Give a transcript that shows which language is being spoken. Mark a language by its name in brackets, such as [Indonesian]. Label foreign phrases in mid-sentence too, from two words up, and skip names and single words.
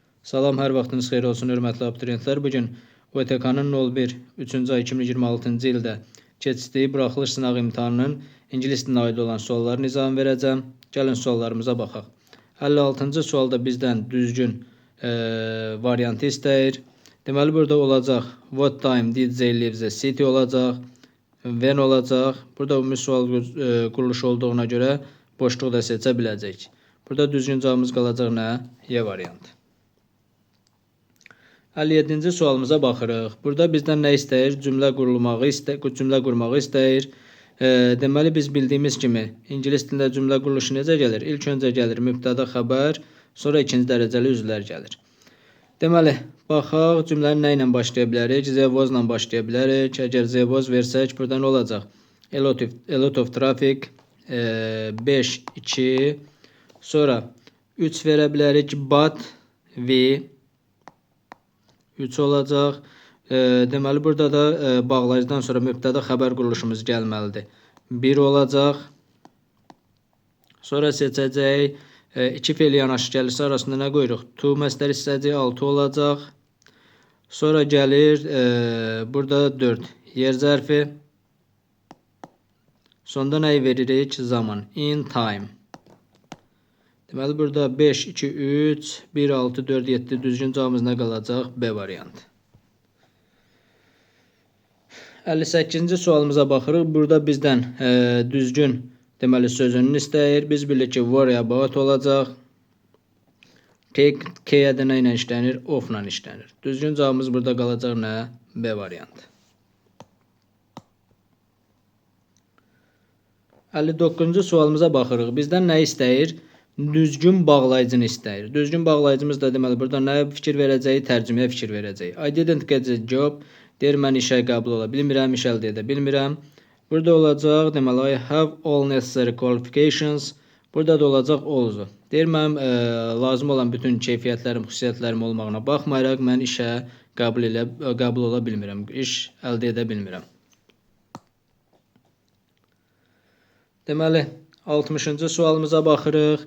[Azerbaijani] Salam, hər vaxtınız xeyir olsun, hörmətli abituriyentlər. Bugün OTK-nın 01 3-cü ay 2026-cı ildə keçdiyi buraxılış sınaq imtahanının ingilis dilinə aid olan sualların izahını verəcəm. Gəlin suallarımıza baxaq. 56-cı sualda bizdən düzgün variantı istəyir. Deməli, burada olacaq [English] what time did they leave the city [Azerbaijani] olacaq, when olacaq. Burada ümumi sual quruluşu olduğuna görə boşluğu da seçə biləcəyik. Burada düzgün cavabımız qalacaq nə? Y variantı. 57-ci sualımıza baxırıq. Burada bizdən nə istəyir? Cümlə qurmağı istəyir. Deməli, biz bildiyimiz kimi ingilis dilində cümlə quruluşu necə gəlir? İlk öncə gəlir mübtəda xəbər, sonra ikinci dərəcəli üzvlər gəlir. Deməli, baxaq cümləni nə ilə başlaya bilərik? [English] There was [Azerbaijani] ilə başlaya bilərik. Əgər [English] there was [Azerbaijani] versək, burada nə olacaq? [English] A lot of traffic, 5, 2, [Azerbaijani] sonra 3 verə bilərik, [English] but, we, [Azerbaijani] 3 olacaq. Deməli, burada da bağlayıcıdan sonra mübtəda xəbər quruluşumuz gəlməlidir. 1 olacaq. Sonra seçəcək. 2 fe'l yanaşı gəlirsə arasında nə qoyuruq? To məsdər hissəcək 6 olacaq. Sonra gəlir burada 4 yer zərfi. Sonda nəyi veririk? Zaman. [English] In time. [Azerbaijani] Deməli, burada 5, 2, 3, 1, 6, 4, 7 düzgün cavabımız nə qalacaq? B variantı. 58-ci sualımıza baxırıq. Burada bizdən düzgün deməli sözünü istəyir. Biz bilirik ki, [English] worry about [Azerbaijani] olacaq. Take, K-yə nə ilə işlənir? Of ilə işlənir. Düzgün cavabımız burada qalacaq nə? B variantı. 59-cu sualımıza baxırıq. Bizdən nə istəyir? Düzgün bağlayıcını istəyir. Düzgün bağlayıcımız da deməli burada nəyə fikir verəcəyi, tərcüməyə fikir verəcəyi. [English] I didn't get the job. [Azerbaijani] Deyir, mən işə qəbul ola bilmirəm, iş əldə edə bilmirəm. Burada olacaq, deməli, [English] I have all necessary qualifications. [Azerbaijani] Burada da olacaq all-u. Deyir, mənim lazım olan bütün keyfiyyətlərim, xüsusiyyətlərim olmağına baxmayaraq, mən işə qəbul ola bilmirəm, iş əldə edə bilmirəm. Deməli, 60-cı sualımıza baxırıq.